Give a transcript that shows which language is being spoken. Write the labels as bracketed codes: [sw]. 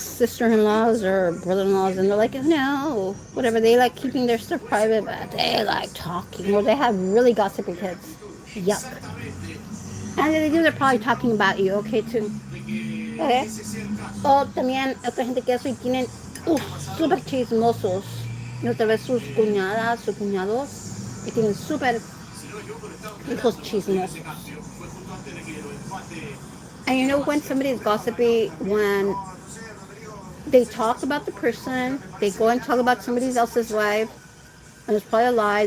[en] Sister-in-laws or brother-in-laws, and they're like, no, whatever. They like keeping their stuff private, but they like talking, or they have really gossipy kids. Yuck. And they do, they're probably talking about you, okay, too. Okay. [es] O también otra gente que eso y tienen súper chismosos. Y otra vez sus cuñadas, sus cuñados, y tienen súper hijos chismosos. [en] And you know when somebody is gossipy, when they talk about the person, they go and talk about somebody else's wife, and it's probably a lie.